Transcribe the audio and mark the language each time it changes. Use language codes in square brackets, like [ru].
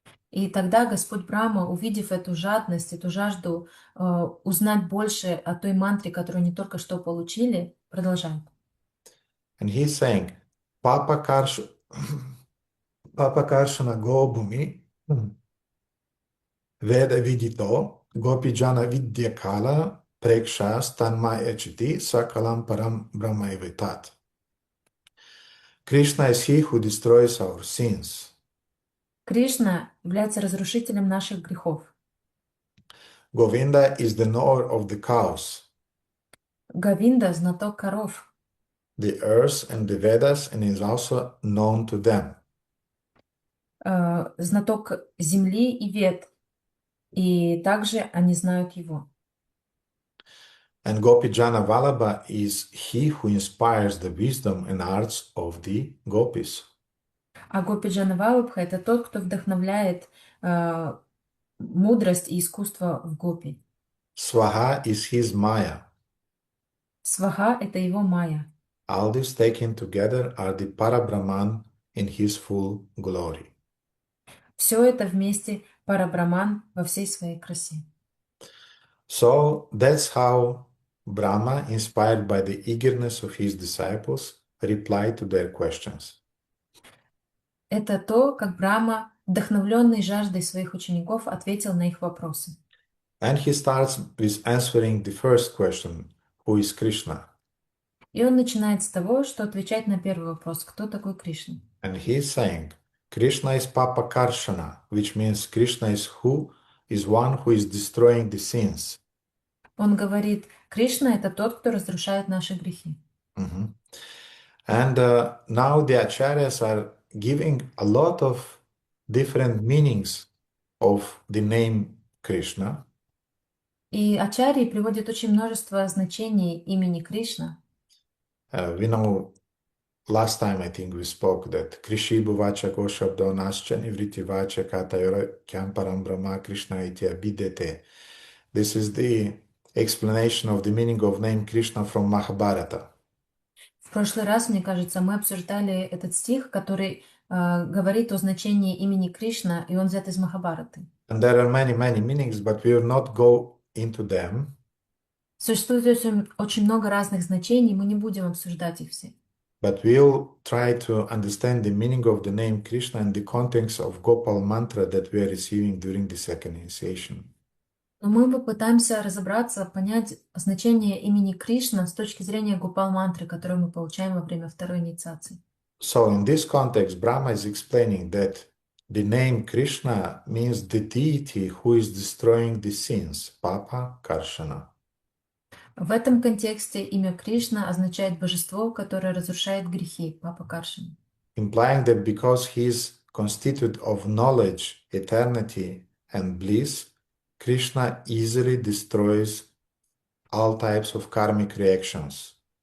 [ru] И тогда Господь Брахма, увидев эту жадность, эту жажду узнать больше о той мантре, которую они только что получили, продолжает. [en] And he's saying, [sa] Papa Karshana Gobhumi Veda Vidito Gopijana Vidyakala Preksha Stanmaya Chiti Sakalam Param Brahmaivetat. [en] Krishna is he who destroys our sins. [ru] Кришна является разрушителем наших грехов. [en] Govinda is the knower of the cows, [ru] Говинда – знаток коров, [en] the earth and the Vedas, and is also known to them. [ru] знаток земли и вед, и также они знают его. [en] And Gopijana Vallabha is he who inspires the wisdom and arts of the gopis. [ru] А Гопиджана Валабха – это тот, кто вдохновляет мудрость и искусство в гопи. [en] Swaha is his Maya. [ru] Сваха – это его майя. [en] All these taken together are the Parabrahman in his full glory. [ru] Все это вместе Парабраман во всей своей красе. [en] So that's how Brahma, inspired by the eagerness of his disciples, replied to their questions. [ru] Это то, как Брахма, вдохновленный жаждой своих учеников, ответил на их вопросы. [en] And he starts with answering the first question, who is Krishna? [ru] И он начинает с того, что отвечает на первый вопрос, кто такой Кришна. [en] And he is saying, Krishna is Papa Karshana, which means Krishna is one who is destroying the sins. [ru] Он говорит, Кришна – это тот, кто разрушает наши грехи. Mhm. [en] And now the acharyas are giving a lot of different meanings of the name Krishna. [ru] И ачарьи приводят очень множество значений имени Кришна. [en] We know last time I think we spoke that [sa] Krishi Bhuvacha Koshabdo Nascha Nivriti Vacha Katayora Kyamparam Brahma Krishna Itya Bidete. [en] This is the explanation of the meaning of name Krishna from Mahabharata. [ru] В прошлый раз, мне кажется, мы обсуждали этот стих, который говорит о значении имени Кришна, и он взят из Махабхараты. [en] And there are many meanings, but we will not go into them. [ru] Существует очень много разных значений, мы не будем обсуждать их все. [en] But we'll try to understand the meaning of the name Krishna and the context of Gopal mantra that we are receiving during the second initiation. [ru] Но мы попытаемся разобраться, понять значение имени Кришна с точки зрения Гопал-мантры, которую мы получаем во время второй инициации. [en] So in this context, Brahma is explaining that the name Krishna means the deity who is destroying the sins, Papa Karshana. [ru] В этом контексте имя Кришна означает божество, которое разрушает грехи, Папа Каршин. [en] Implying that because he is constituted of knowledge, eternity, and bliss, Krishna easily destroys all types of karmic reactions.